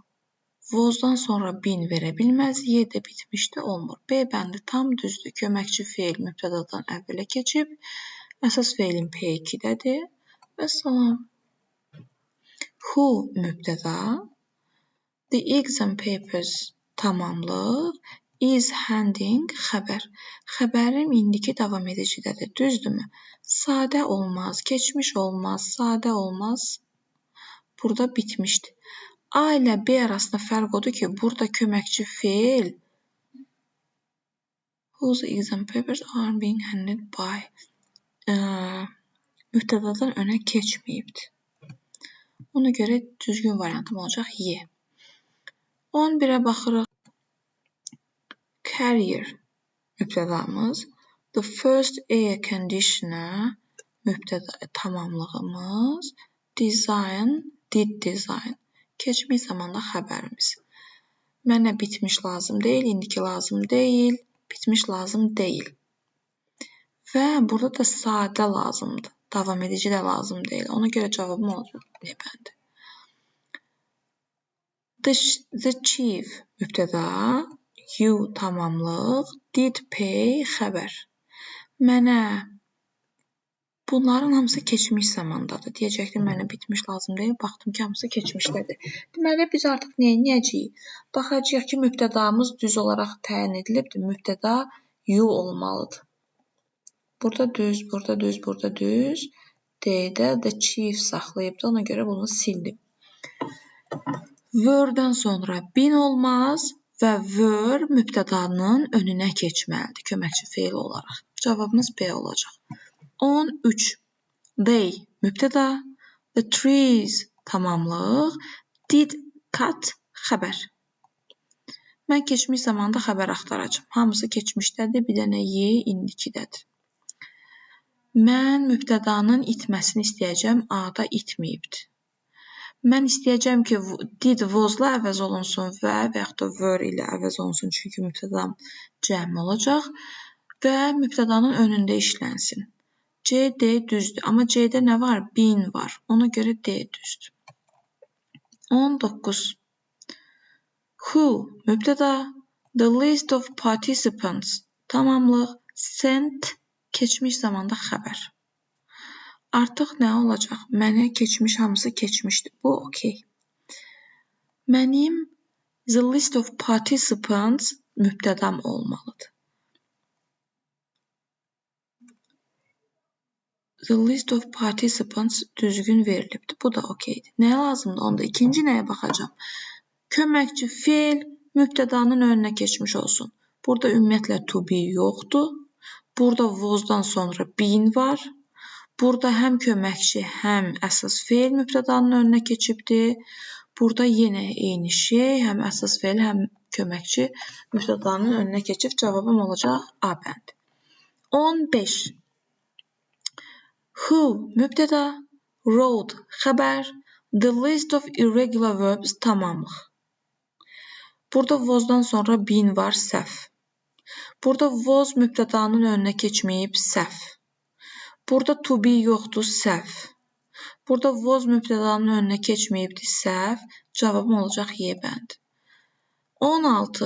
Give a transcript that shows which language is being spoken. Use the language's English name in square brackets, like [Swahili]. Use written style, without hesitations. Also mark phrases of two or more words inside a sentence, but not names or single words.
[Azerbaijani] Was-dan sonra been verə bilməz, Y də bitmişdi olmur. B bəndi tam düzdür. Köməkçi feil mübtədadan əvvələ keçib, əsas feilin P2-dədir və salam. Who mübtəda, [English] the exam papers tamamlıq, is handing xəbər. [Azerbaijani] Xəbərim indiki davam edicidədir, düzdürmü? Sadə olmaz, keçmiş olmaz, sadə olmaz. Burada bitmişdi. A ilə B arasında fərq odur ki, burada köməkçi feil [English] whose exam papers are being handed by [Azerbaijani] mübtədadan önə keçməyibdir. Ona görə düzgün variantım olacaq Y. 11-ə baxırıq. Carrier mübtədamız. [English] The first air conditioner [Azerbaijani] mübtəda tamamlığımız. [English] Design, did design. [Azerbaijani] Keçmiş zamanda xəbərimiz. Mənə bitmiş lazım deyil, indiki lazım deyil, bitmiş lazım deyil. Və burada da sadə lazımdır. Davam edici də lazım deyil. Ona görə cavabım olacaq D bəndi. [English] The chief mübtəda, you tamamlıq, did pay xəbər. [Azerbaijani] Mənə bunların hamısı keçmiş zamandadır. Deyəcəkdim, mənə bitmiş lazım deyil. Baxdım ki, hamısı keçmişdədir. Deməli, biz artıq nə edəcəyik? Baxacağıq ki, mübtədamız düz olaraq təyin edilibdir. Mübtəda you olmalıdır. Burada düz, burada düz, burada düz. D-də [English] the chief [Azerbaijani] saxlayıbdır. Ona görə bunu sildim. Were-dən sonra been olmaz və were mübtədanın önünə keçməlidir. Köməkçi feil olaraq. Cavabımız B olacaq. 13. [English] They mübtəda, the trees tamamlıq, did cut xəbər. [Azerbaijani] Mən keçmiş zamanda xəbər axtaracağım. Hamısı keçmişdədir, bir dənə Y indikidədir. Mən mübtədanın itməsini istəyəcəm, A-da itməyibdir. Mən istəyəcəm ki, did was-la əvəz olunsun və yaxud da were ilə əvəz olunsun, çünki mübtədam cəmi olacaq və mübtədanın önündə işlənsin. C, D düzdür. Amma C-də nə var? Been var. Ona görə D düzdür. 19. Who mübtəda, [English] the list of participants tamamlıq, sent [Azerbaijani] keçmiş zamanda xəbər. Artıq nə olacaq? Mənə keçmiş hamısı keçmişdir. Bu okey. Mənim [English] the list of participants [Azerbaijani] mübtədam olmalıdır. [English] The list of participants [Azerbaijani] düzgün verilibdir. Bu da okeydir. Nəyə lazımdır? Onda ikinci nəyə baxacağım? Köməkçi feil mübtədanın önünə keçmiş olsun. Burada ümumiyyətlə [English] to be [Azerbaijani] yoxdur. Burada was-dan sonra been var. Burada həm köməkçi, həm əsas feil mübtədanın önünə keçibdir. Burada yenə eyni şey, həm əsas feil, həm köməkçi mübtədanın önünə keçib. Cavabım olacaq A bənd. 15. Who mübtəda, wrote xəbər, [English] the list of irregular verbs tamamlıq. [Azerbaijani] Burada was-dan sonra been var, səhv. Burada was mübtədanın önünə keçməyib, səhv. Burada [English] to be [Azerbaijani] yoxdur, səhv. Burada was mübtədanın önünə keçməyibdir, səhv. Cavabım olacaq Y bənd. 16.